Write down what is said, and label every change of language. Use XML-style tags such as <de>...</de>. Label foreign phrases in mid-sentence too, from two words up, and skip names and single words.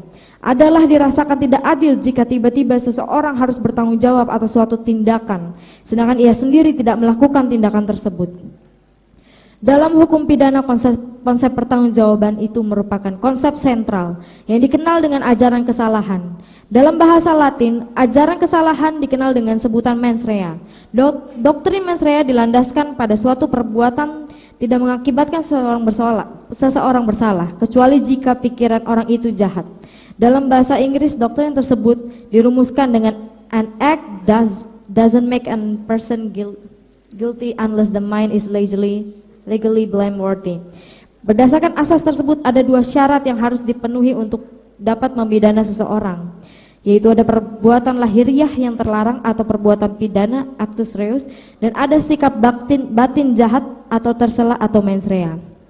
<id>Adalah dirasakan tidak adil jika tiba-tiba seseorang harus bertanggung jawab atas suatu tindakan, sedangkan ia sendiri tidak melakukan tindakan tersebut. Dalam hukum pidana, konsep pertanggungjawaban itu merupakan konsep sentral yang dikenal dengan ajaran kesalahan. Dalam bahasa Latin, ajaran kesalahan dikenal dengan sebutan</id> <la>mens rea.</la> <id>Doktrin</id> <la>mens rea</la> <id>dilandaskan pada suatu perbuatan tidak mengakibatkan seseorang bersalah, kecuali jika pikiran orang itu jahat. Dalam bahasa Inggris, doktrin tersebut dirumuskan dengan</id> <en>an act doesn't make a person guilty unless the mind is legally blameworthy.</en> <id>Berdasarkan asas tersebut ada dua syarat yang harus dipenuhi untuk dapat membidana seseorang, yaitu ada perbuatan lahiriah yang terlarang atau perbuatan pidana</id> <la>actus reus,</la> <id>dan ada sikap batin jahat atau tercela atau</id> <la>mens rea.</la>